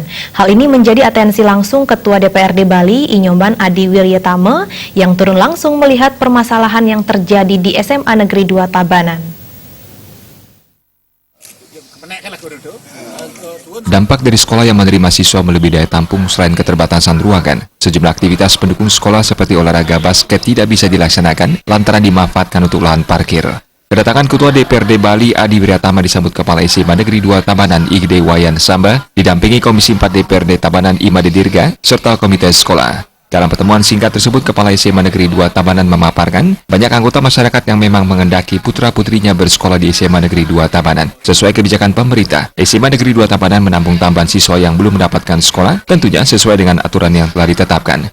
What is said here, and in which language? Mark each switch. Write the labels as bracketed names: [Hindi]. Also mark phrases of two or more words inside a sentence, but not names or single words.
[Indonesian] Hal ini menjadi atensi langsung Ketua DPRD Bali, Inyoman Adi Wiryatama, yang turun langsung melihat permasalahan yang terjadi di SMA Negeri 2 Tabanan. Dampak dari sekolah yang menerima siswa melebihi daya tampung selain keterbatasan ruangan, sejumlah aktivitas pendukung sekolah seperti olahraga basket tidak bisa dilaksanakan lantaran dimanfaatkan untuk lahan parkir. Kedatangan Ketua DPRD Bali Adi Wiryatama disambut Kepala SMA Negeri 2 Tabanan Igde Wayan Samba, didampingi Komisi 4 DPRD Tabanan Imade Dirga, serta Komite Sekolah. Dalam pertemuan singkat tersebut, Kepala SMA Negeri 2 Tabanan memaparkan banyak anggota masyarakat yang memang mengendaki putra-putrinya bersekolah di SMA Negeri 2 Tabanan. Sesuai kebijakan pemerintah, SMA Negeri 2 Tabanan menampung tambahan siswa yang belum mendapatkan sekolah, tentunya sesuai dengan aturan yang telah ditetapkan.